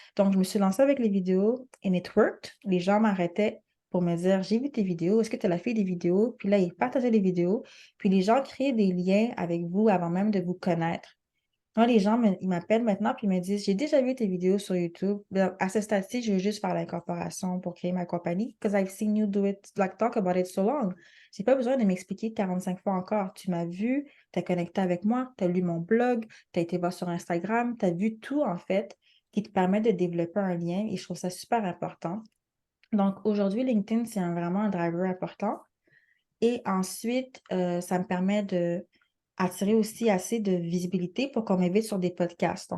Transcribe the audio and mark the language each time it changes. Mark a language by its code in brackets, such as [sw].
[fr] Donc, je me suis lancée avec les vidéos [en] and it worked. [fr] Les gens m'arrêtaient pour me dire, j'ai vu tes vidéos, est-ce que tu as fait des vidéos? Puis là, ils partageaient les vidéos. Puis les gens créaient des liens avec vous avant même de vous connaître. Moi, les gens, ils m'appellent maintenant puis ils me disent, j'ai déjà vu tes vidéos sur YouTube. Ben, à ce stade-ci, je veux juste faire l'incorporation pour créer ma compagnie. [en] Because I've seen you do it, like talk about it so long. [fr] J'ai pas besoin de m'expliquer 45 fois encore. Tu m'as vu, tu as connecté avec moi, tu as lu mon blog, tu as été voir sur Instagram, tu as vu tout, en fait, qui te permet de développer un lien et je trouve ça super important. Donc, aujourd'hui, LinkedIn, c'est vraiment un driver important. Et ensuite, ça me permet de attirer aussi assez de visibilité pour qu'on m'invite sur des podcasts.